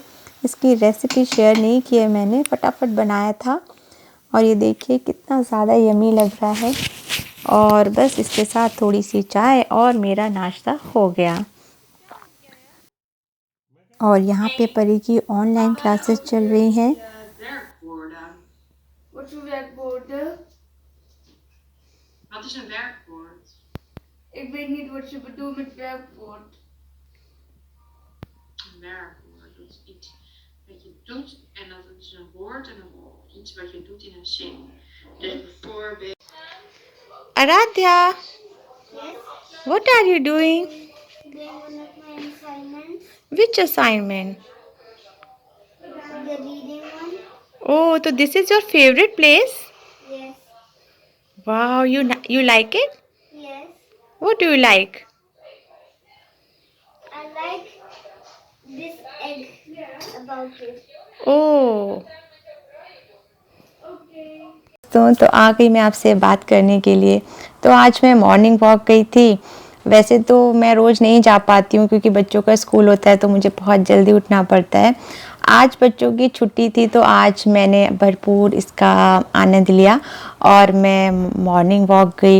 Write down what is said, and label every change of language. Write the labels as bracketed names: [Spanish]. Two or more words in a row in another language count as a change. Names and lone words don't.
[Hindi] इसकी रेसिपी शेयर नहीं की है मैंने, फटाफट बनाया था। और ये देखिए कितना ज़्यादा यमी लग रहा है। और बस इसके साथ थोड़ी सी चाय और मेरा नाश्ता हो गया। और यहाँ पे परी की ऑनलाइन क्लासेस चल रही हैं। [Dutch] Wat voor werkwoorden? Wat is een werkwoord? Ik weet niet wat je bedoelt met werkwoord. Een werkwoord, dat is iets wat je doet en dat is een woord en iets wat je doet in een zin. Dus bijvoorbeeld. [English] Aradhya, Yes, what are you doing? doing one of my assignments. Which assignment? The reading one. Oh, so this is your favorite place? Yes. Wow, you like it? Yes. What do you like? I like this egg about it. Oh, Okay. [Hindi] तो आ गई मैं आपसे बात करने के लिए। तो आज मैं मॉर्निंग वॉक गई थी। वैसे तो मैं रोज़ नहीं जा पाती हूँ क्योंकि बच्चों का स्कूल होता है, तो मुझे बहुत जल्दी उठना पड़ता है। आज बच्चों की छुट्टी थी तो आज मैंने भरपूर इसका आनंद लिया और मैं मॉर्निंग वॉक गई।